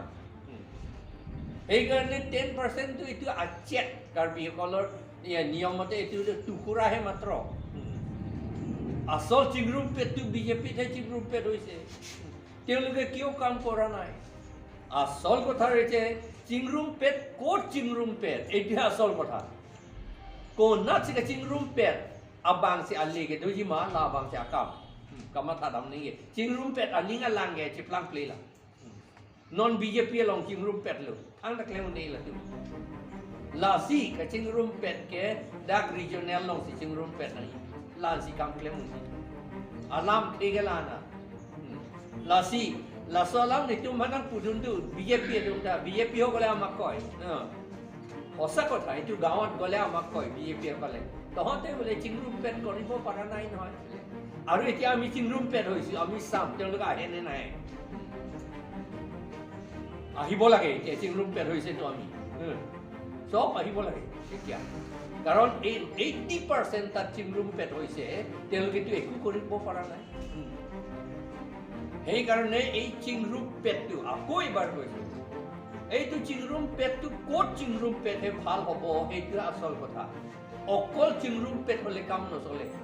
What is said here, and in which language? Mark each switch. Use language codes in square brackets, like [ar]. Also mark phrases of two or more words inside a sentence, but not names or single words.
[as] সেইকাৰণে 10%টো এইটো আচ্ছা কাৰ্বিসকলৰ নিয়মতে এইটো টুকুৰাহে মাত্ৰ। আচল চিংৰুম পেটটো বিজেপিতহে চিংৰুম পেট হৈছে, তেওঁলোকে কিয় কাম কৰা নাই? আচল কথা হৈছে চিংৰুম পেট ক'ত চিংৰুম পেট, এইটোহে আচল কথা। [mjw] Kona sika cingrum pet abang si ali ke doji ma la abang si akam kama tadam ni cingrum pet aning alang ge ciplang play la non BJP long cingrum pet lo ang tak lemu ni la tu la si ka cingrum pet ke dak regional long si cingrum pet ni la si kam klemu ni alam tegelana la si la solam ni tu manang pudun tu BJP tu ta BJP ho [as] গ'লে আমাক কয় সঁচা কথা এইটো গাঁৱত গ'লে আমাক কয় বিজেপিয়ে ক'লে তহঁতে বোলে চিংৰুম পেট কৰিব পৰা নাই নহয় আৰু এতিয়া আমি চিংৰুম পেট হৈছোঁ আমি চাম তেওঁলোকে আহেনে নাহে আহিব লাগে এতিয়া চিংৰুম পেট হৈছেতো আমি চব আহিব লাগে এতিয়া কাৰণ এই 80% তাত চিংৰুম পেট হৈছে তেওঁলোকেতো একো কৰিব পৰা নাই সেইকাৰণে এই চিংৰুম পেটটো আকৌ এবাৰ কৈছোঁ এইটো চিংৰুম পেটটো ক'ত চিংৰুম পেটহে ভাল হ'ব এইটো আচল কথা অকল চিংৰুম পেট হ'লে কাম নচলে